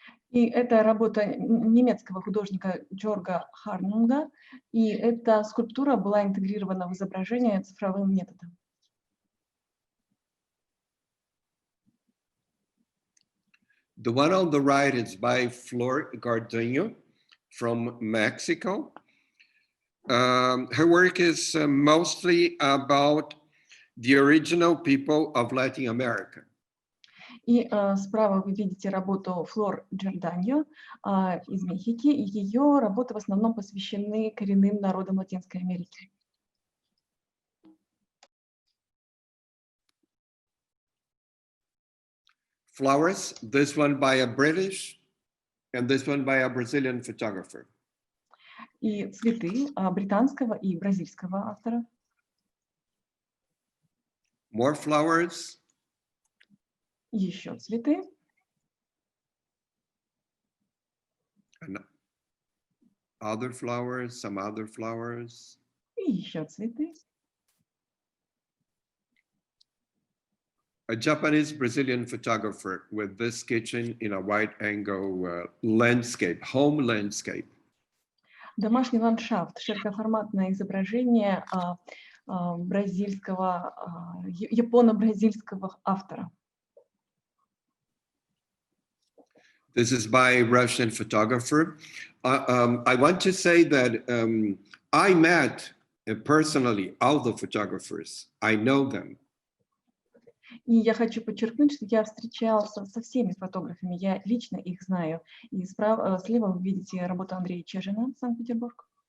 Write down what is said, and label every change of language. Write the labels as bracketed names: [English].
[Russian] И это работа немецкого художника Джорга Харнунга, и эта скульптура была интегрирована в изображение цифровым методом. [English] The one on the right is by Flor Garduño from Mexico. Her work is mostly about the original people of Latin America. [Russian] И справа вы видите работу Флор Джорданьо из Мехики. И ее работы в основном посвящены коренным народам Латинской Америки. [English] Flowers, this one by a British and this one by a Brazilian photographer. [Russian] И цветы британского и бразильского автора. [English] More flowers. [Russian] Еще цветы. [English] And other flowers, some other flowers. [Russian] И еще цветы. [English] A Japanese Brazilian photographer with this kitchen in a wide angle landscape, home landscape. [Russian] Домашний ландшафт, широкоформатное изображение бразильского, японо-бразильского автора. [English] This is by a Russian photographer. I want to say that I met personally all the photographers. I know them. [Russian] И я хочу подчеркнуть, что я встречался со всеми фотографами, я лично их знаю. И слева вы видите работу Андрея Чежина, Санкт-Петербург.